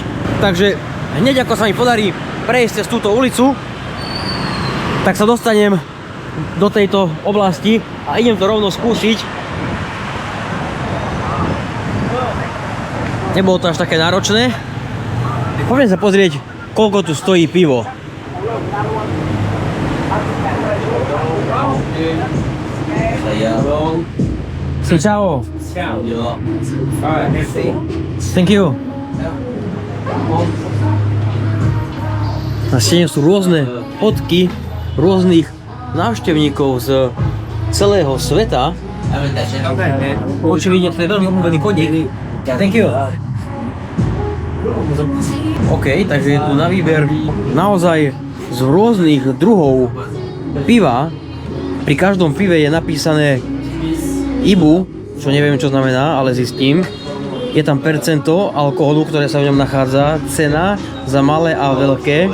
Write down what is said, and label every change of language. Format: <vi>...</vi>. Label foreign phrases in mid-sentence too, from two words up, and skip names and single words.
<sk>Takže hneď ako sa mi podarí prejsť cez túto ulicu, tak sa dostanem do tejto oblasti a idem to rovno skúsiť. Nebolo to až také náročné. Poďme sa pozrieť, koľko tu stojí pivo. Ciao.</sk> <en>Thank you.</en> <sk>Na stene sú rôzne fotky rôznych návštevníkov z celého sveta. Očividne to je veľmi obľúbený podnik.</sk> <en>Thank you.</en> <sk>OK, takže je tu na výber naozaj z rôznych druhov piva. Pri každom pive je napísané IBU, čo neviem čo znamená, ale zistím. Je tam percento alkoholu, ktoré sa v ňom nachádza, cena za malé a veľké.</sk>